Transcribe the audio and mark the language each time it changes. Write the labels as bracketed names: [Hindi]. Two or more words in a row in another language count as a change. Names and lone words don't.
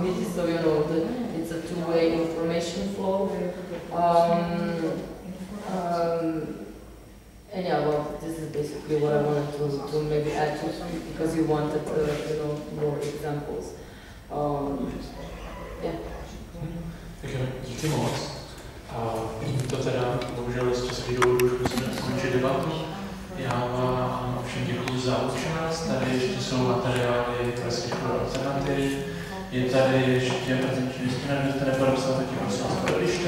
[English] So it's a two-way information flow. And yeah, well, this is basically what I wanted to maybe add to, because you wanted, more examples. Yeah. [Czech] Tak díky moc. A to teda, bohužel z časových důvodů už musíme skončit debatu. Já vám všem děkuji za účast. Tady ještě jsou materiály Pražské školy alternativ. Je tady ještě prezenční listina, kdo jste nepodepsal, tak je prosím vás podelište.